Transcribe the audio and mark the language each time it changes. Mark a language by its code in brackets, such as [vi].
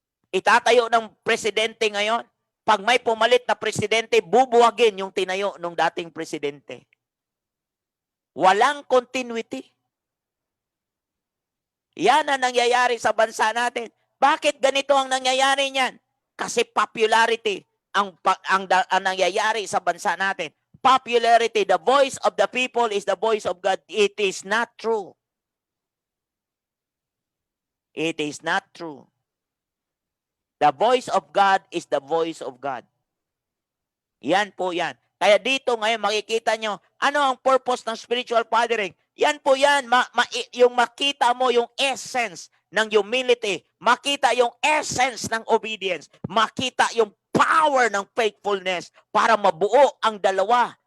[tl] Itatayo ng presidente ngayon. Pag may pumalit na presidente, bubuwagin yung tinayo ng dating presidente. Walang continuity. Yan ang nangyayari sa bansa natin. Bakit ganito ang nangyayari niyan? Kasi popularity ang nangyayari sa bansa natin. [en] Popularity, the voice of the people is the voice of God. It is not true. It is not true. The voice of God is the voice of God. [tl] Yan po yan. Kaya dito ngayon makikita nyo, ano ang purpose ng spiritual fathering? Yan po yan, yung makita mo yung essence ng humility, makita yung essence ng obedience, makita yung power ng faithfulness para mabuo ang dalawa.